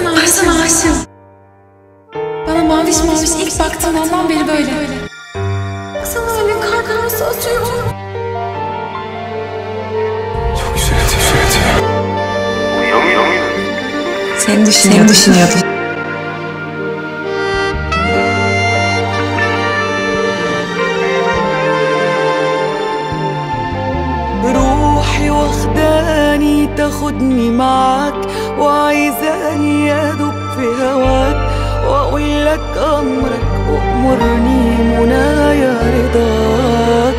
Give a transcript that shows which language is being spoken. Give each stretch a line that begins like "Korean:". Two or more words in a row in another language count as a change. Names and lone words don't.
Turkish: sana aşığım. Bana maviş maviş ilk baktığın andan beri böyle. Baksana öyle kalbim nasıl atıyor. Çok güzel atıyor. Uyuyor muydun? Seni düşünüyordum.
Arabic: روحي واخداني تاخدني معاك وعايزاني ادوب في هواك واقول لك امرك وامرني منايا رضاك.